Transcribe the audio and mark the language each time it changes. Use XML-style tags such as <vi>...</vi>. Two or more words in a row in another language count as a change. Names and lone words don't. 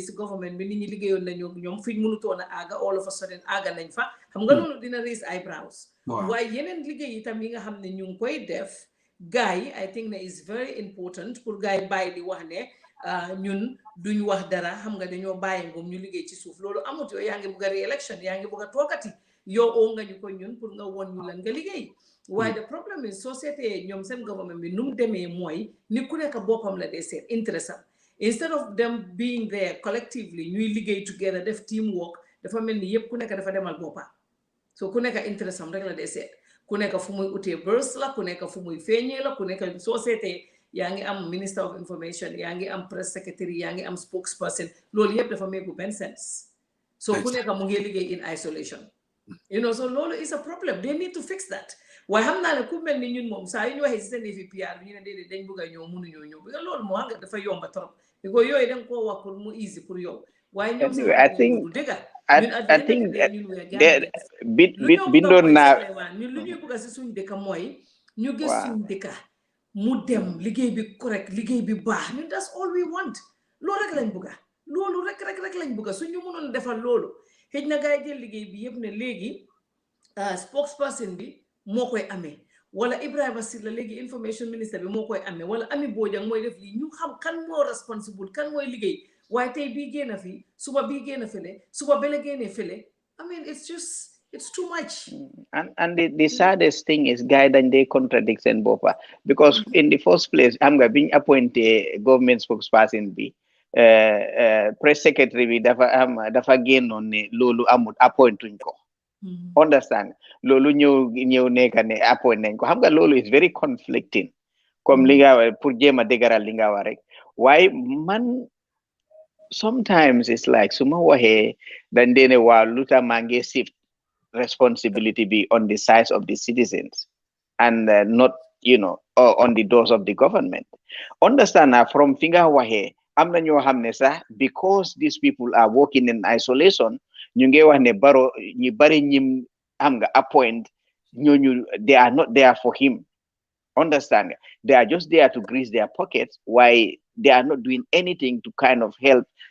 <wo>si government bi nit ñi liggéeyoon nañu ñoom fiñ mënutoon a aaga</wo> <en>all of a sudden</en> <wo>aaga nañ fa xam nga loolu dina</wo> <en>raise eyebrows</en> <wo>waaye yeneen liggéey itam yi nga xam ne ñu ngi koy def gars yi</wo> <en>I think</en> <wo>ne</wo> <en>is very important</en> <wo>pour gars yi bàyyi di wax ne ñun duñ wax dara xam nga dañoo bàyyi ngoom ñu liggéey ci suuf loolu amut yow yaa ngi bëgg a re-election yaa ngi bëgg a toogati yow oo nga ñu ko ñun pour nga won ñu lan nga liggéey waaye</wo> <en>the problem is</en> <wo>société ñoom seen government bi nu mu demee mooy ni ku nekk boppam la dee seet interest am</wo> <en>instead of them being there collectively</en> <wo>ñuy liggéey together def teamwork dafa mel ni yëpp ku nekk dafa demal boppam so ku nekk interest am rek la dee seet ku nekk fu muy utee burst la ku nekk fu muy feeñee la ku nekk société yaa ngi am</wo> <en>minister of information</en> <wo>yaa ngi am</wo> <en>press secretary</en> <wo>yaa ngi am spokesperson loolu yëpp dafa make benn sense so ku nekk mu ngi liggéey</wo> <en>in isolation you know</en> <wo>so loolu</wo> <en>is a problem they need to fix that</en> <wo>waaye xam naa ne ku mel ni ñun moom saa yu ñu waxee si seen yëfi PR ñu ne déedéet dañ bëgg a ñëw mënuñoo ñëw bi nga loolu moo xam nga dafa yomba trop di ko yooyu danga koo wax pour mu easy pour yow waaye ñoom sax</wo> <en>I think</en> <wo>bindoon naa ñun lu ñuy bëgg si suñ dëkk mooy ñu gis suñ dëkk mu dem liggéey bi correct liggéey bi baax ñun</wo> <en>that's all we want</en> <wo>loolu rek lañ bëgga loolu rek lañ bëgga suñu mënoon defal loolu xëj na gars yi jël liggéey bi yëpp ne léegi spokesperson bi moo koy amee wala Ibrahima Silla léegi</wo> <en>information minister</en> <wo>bi moo koy amee wala Ami Bojang mooy def lii ñu xam kan moo responsible kan mooy liggéey waaye tey bii génn fii suba bii génn fële suba bele génne fële</wo> <en>I mean it's too much. And the saddest thing is</en> <wo>guy dañ</wo> <en>they contradict</en> <wo>seen boppa</wo> <en>because in the first place</en> <wo>xam nga biñ appointé government spokesperson bi press secretary bi dafa génnoon ne loolu amul appointuñ ko understand loolu ñëw nekka ne appoint nañ ko xam nga loolu</wo> <en>is very conflicting</en> <wo>comme li nga pour jéem a dëgëral li nga wax rek waaye man</wo> <en>sometimes it's like</en> <wo>su ma waxee dañ dee ne waa lu tax maa ngi</wo> <en>shift responsibility be on the sides of the citizens and not on the doors of the government understand now from</en> <wo>fi nga waxee am na ñoo xam ne sax</wo> <en>because these people are working in isolation</en> <wo>ñu ngi wax ne baro ñu bari ñim am nga appoint ñooñu</wo> <en>they are not there for him understand they are just there to grease their pockets why they are not doing anything to kind of help</en>